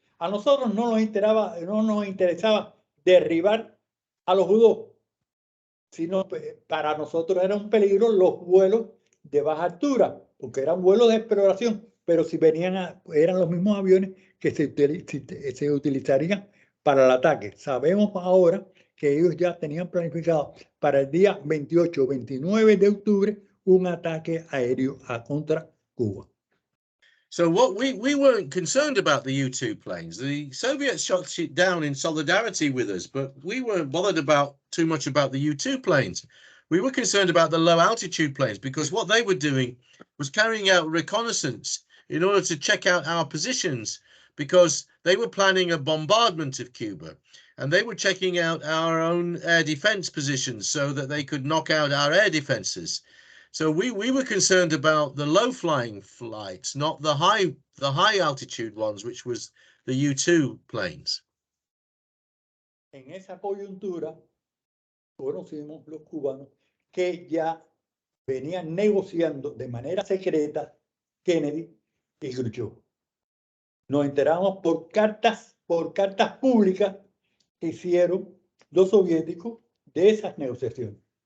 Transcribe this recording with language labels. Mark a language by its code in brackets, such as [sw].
[es] A nosotros no nos interesaba derribar a los judíos, sino para nosotros era un peligro los vuelos de baja altura, porque eran vuelos de exploración, pero si venían eran los mismos aviones que se utilizarían para el ataque. Sabemos ahora que ellos ya tenían planificado para el día 28 o 29 de octubre un ataque aéreo contra Cuba. [en] So what we weren't concerned about the U-2 planes. The Soviets shot it down in solidarity with us, but we weren't bothered too much about the U-2 planes. We were concerned about the low altitude planes because what they were doing was carrying out reconnaissance in order to check out our positions, because they were planning a bombardment of Cuba and they were checking out our own air defense positions so that they could knock out our air defenses. So we were concerned about the low-flying flights, not the high-altitude ones, which was the U-2 planes. [es] En esa coyuntura, conocimos los cubanos que ya venían negociando de manera secreta Kennedy y Khrushchev. Nos enteramos por cartas públicas que hicieron los soviéticos de esas negociaciones.